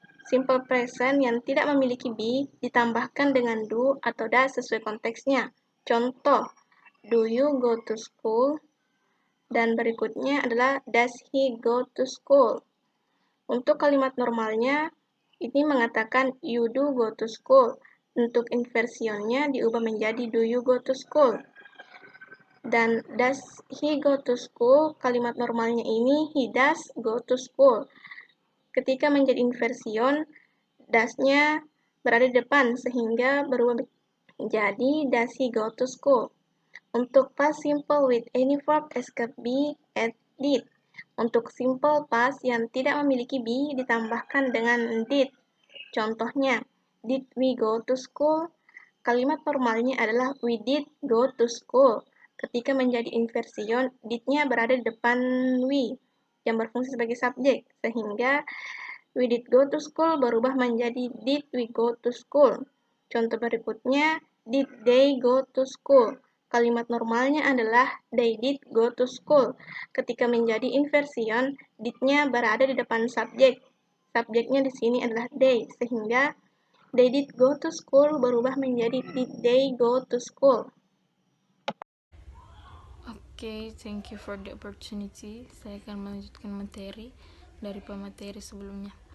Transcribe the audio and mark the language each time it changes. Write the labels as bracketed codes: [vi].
[id] Simple present yang tidak memiliki be ditambahkan dengan do atau does sesuai konteksnya. [en] Contoh, do you go to school? [id] Dan berikutnya adalah [en] does he go to school? [id] Untuk kalimat normalnya, ini mengatakan [en] you do go to school. [id] Untuk inversionnya diubah menjadi [en] do you go to school. [id] Dan [en] does he go to school, [id] kalimat normalnya ini [en] he does go to school. [id] Ketika menjadi inversion, does-nya berada di depan sehingga berubah menjadi [en] does he go to school. Untuk past simple with any verb escape be, add, did. [id] Untuk simple past yang tidak memiliki be ditambahkan dengan did. [en] Contohnya, did we go to school? [id] Kalimat normalnya adalah [en] we did go to school. [id] Ketika menjadi inversion, did-nya berada di depan we yang berfungsi sebagai subjek, sehingga [en] we did go to school [id] berubah menjadi [en] did we go to school. Contoh berikutnya, did they go to school? [id] Kalimat normalnya adalah [en] they did go to school. [id] Ketika menjadi inversion, did-nya berada di depan subjek. Subjeknya di sini adalah they, sehingga [en] they did go to school [id] berubah menjadi [en] did they go to school. Oke, thank you for the opportunity. [id] Saya akan melanjutkan materi dari pemateri sebelumnya.